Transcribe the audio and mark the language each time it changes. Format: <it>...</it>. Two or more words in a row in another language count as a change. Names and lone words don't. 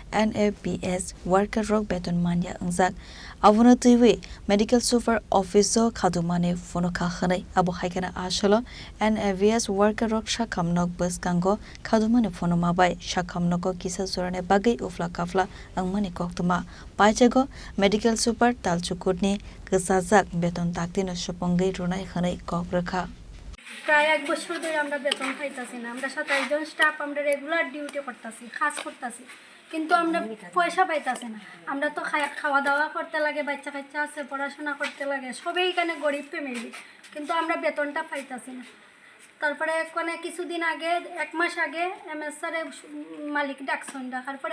<trp>NABS worker rock Betan Manya Ungjak Avunatui</trp> <en>Medical Super Officer</en> <trp>Khadumani Phunuklaikha Abo haikana asholo NABS worker rock Sakham Bwskango Khadumani Wngmabai Sakham Noko kisa surane bagai ufla kafla Wngmani Koktwma Paithago</trp> <en>Medical Super</en> <trp>Talchukutni Kwchajak Betan Taktino Supongai Rwnai Kokrwkha</trp> <bn>প্রায় এক বছর ধরে আমরা বেতন পাইতাছি না আমরা 27 জন স্টাফ আমরা রেগুলার ডিউটি করতেছি কাজ করতেছি কিন্তু আমরা পয়সা পাইতাছি না আমরা তো খাওয়া দাওয়া করতে লাগে বাচ্চা কাচ্চা আছে পড়াশোনা করতে লাগে সবাই এখানে গরিব ফ্যামিলি কিন্তু আমরা বেতনটা পাইতাছি না তারপরে কোনে কিছুদিন আগে এক মাস আগে এমএসআর মালিক ডাকছেন ডাকার পরে</bn>